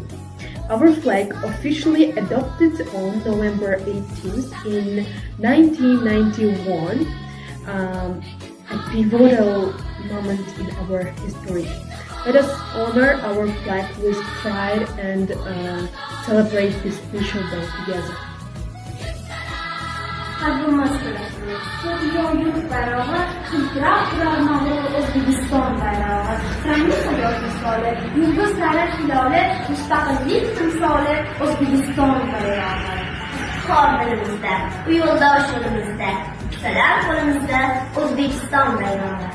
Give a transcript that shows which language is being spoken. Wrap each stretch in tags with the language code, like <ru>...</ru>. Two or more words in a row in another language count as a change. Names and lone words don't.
<en>Our flag officially adopted on November 18th in 1991, a pivotal moment in our history. Let us honor our flag with pride and celebrate this special day together.</en> <uz>O'zbekiston bayrog'i, rangli hayot misoli, yulduzlari hiloli, mustaqillik timsoli, O'zbekiston bayrog'i. Qor dilimizda, u yo'ldosh yo'limizda, salar qo'limizda, O'zbekiston bayrog'i.</uz>